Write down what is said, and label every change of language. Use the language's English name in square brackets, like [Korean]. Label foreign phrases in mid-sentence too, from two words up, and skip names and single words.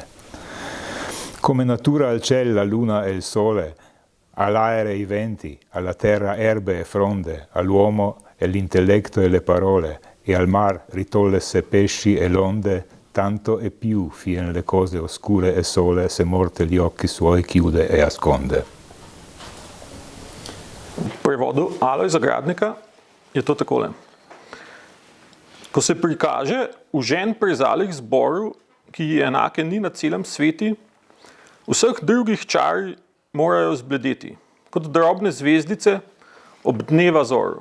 [Italian] Come natura al ciel la luna e il sole, all'aere i venti, alla terra erbe e fronde, all'uomo e l'intelletto e le parole, e al mar ritollesse pesci e l'onde, tanto e più fien le cose oscure e sole, se morte gli occhi suoi chiude e asconde. [Slovenian] V prevodu Alojza Gradnika je to takole. Ko se prikaže užen prezalih zborov, ki ji enake ni na celem sveti, vseh drugih čari morajo zbledeti, kot drobne zvezdice ob dneva zoru.